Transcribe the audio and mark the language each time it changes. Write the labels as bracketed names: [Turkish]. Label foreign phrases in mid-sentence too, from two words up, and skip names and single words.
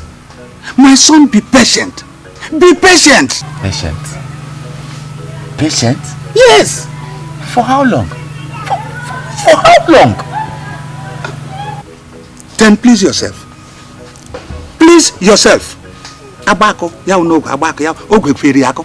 [English] My son, be patient. Be patient. Patient? Patient? Yes. For how long? For how long? Then please yourself. Please yourself. Abako, ya no abako ya ogwe kweri yako.